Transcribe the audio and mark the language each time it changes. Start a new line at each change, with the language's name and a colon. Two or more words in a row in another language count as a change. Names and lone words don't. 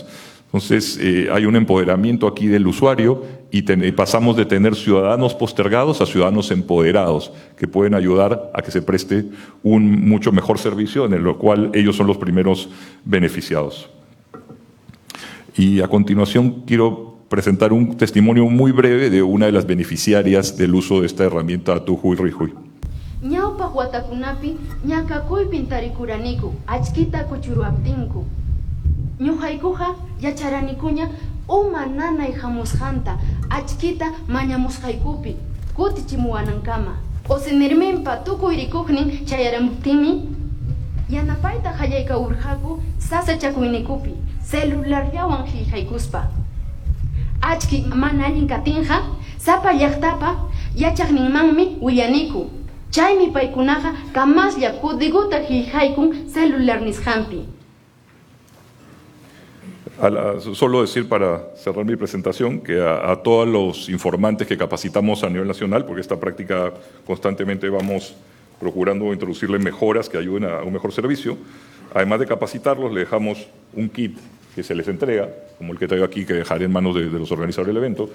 Spanish: Entonces, hay un empoderamiento aquí del usuario y pasamos de tener ciudadanos postergados a ciudadanos empoderados que pueden ayudar a que se preste un mucho mejor servicio en el cual ellos son los primeros beneficiados. Y a continuación quiero presentar un testimonio muy breve de una de las beneficiarias del uso de esta herramienta Tujuy Rijuy.
Quechua: Ñawpaq watakunapi ñakakuypin tarikuraniku achkita kuchuruaptinku. Ñuqaykuqa yacharanicuña uma nanay hamusqanta achkita mañamusqaykupi kutichimuwanankama. Osinirminpa tukuyrikuqnin chayaramuptinmi yanapayta qallayka urqaku sasachakuynikupi celularllawan qillqaykuspa. Achki mana allin katinqa sapa llaqtapa yachaqninmanmi willaniku. Chaymi paykunaqa kamaslla códiguta qillqaykun celular nisqanpi.
Spanish: Solo decir para cerrar mi presentación que a todos los informantes que capacitamos a nivel nacional, porque esta práctica constantemente vamos procurando introducirle mejoras que ayuden a un mejor servicio, además de capacitarlos, le dejamos un kit que se les entrega, como el que traigo aquí, que dejaré en manos de los organizadores del evento.